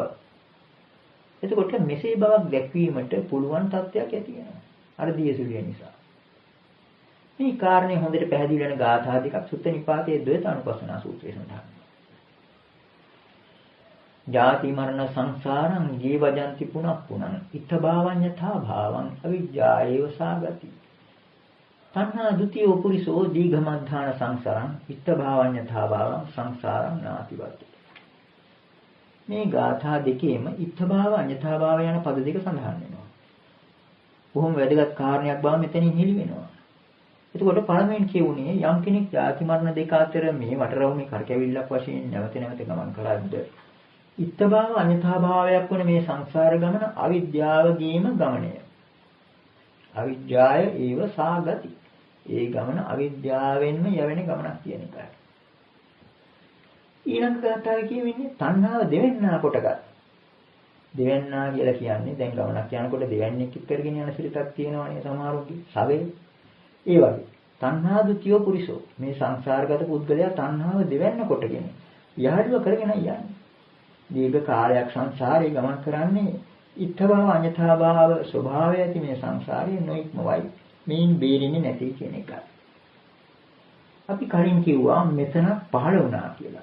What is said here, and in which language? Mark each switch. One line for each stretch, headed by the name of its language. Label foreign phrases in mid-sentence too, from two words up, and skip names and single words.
Sinhala: එතකොට මෙසේ බවක් දැක්වීමට පුළුවන් තත්ත්වයක් ඇති වෙනවා. අර දියසුලිය නිසා. මේ කාරණේ හොඳට පැහැදිලි වෙන ගාථා දෙකක් සුත්ත නිපාතයේ ද්වේතානුපස්සනා සූත්‍රයේ සඳහන් වෙනවා.
Pali: ජාති මරණ සංසාරං ජීවජන්ති පුනප්පුනං ඉත්තභාවඤ්ඤතා භාවං අවිජ්ජායේව සාගති. තණ්හා ဒ ුතියෝ පුරිසෝ දීඝමද්ධාන සංසාරං ඉත්තභාවඤ්ඤතා භාවං සංසාරං නාතිවති.
Sinhala: මේ ගාථා දෙකේම ඉත්තභාව අඤ්ඤතාභාව යන පද දෙක සඳහන් වෙනවා. බොහොම වැදගත් කාරණයක් බව මෙතනින් හෙළි වෙනවා. එතකොට පළමුවෙන් කියුණේ යම් කෙනෙක් ජාති මරණ දෙක අතර මේ වටරවුමේ කරකැවිල්ලක් වශයෙන් නැවත නැවත ගමන් කරද්ද ඉත්තභාව අඤ්ඤතාභාවයක් වන මේ සංසාර ගමන අවිද්‍යාවගේම ගමනය.
Pali: අවිද්‍යාය ඒව සාගති.
Sinhala: ඒ ගමන අවිද්‍යාවෙන්ම යවෙන ගමනක් කියන එකයි. ඊළඟ ගාථාවේ කියවෙන්නේ තණ්හාව දෙවෙන්නා කොටගත්. දෙවෙන්නා කියලා කියන්නේ දැන් ගමනක් යනකොට දෙවන්නේක් කරගෙන යන සිරිතක් තියෙනවානේ සමහරුන්ගේ සවේ. ඒ වගේ
Pali: තණ්හා ဒ ුතියෝ පුරිසෝ
Sinhala: මේ සංසාරගත පුද්ගලයා තණ්හාව දෙවෙන්න කොටගෙන යහළුව කරගෙන යන්නේ. දීර්ඝ කාලයක් සංසාරේ ගමන් කරන්නේ ඉත්තභාව අඤ්ඤතාභාව ස්වභාවය ඇති මේ සංසාරේ නොඉක්මවයි. මේන් බේරෙන්නේ නැති කියන එකයි. අපි කලින් කිව්වා මෙතන පහළ වුණා කියලා.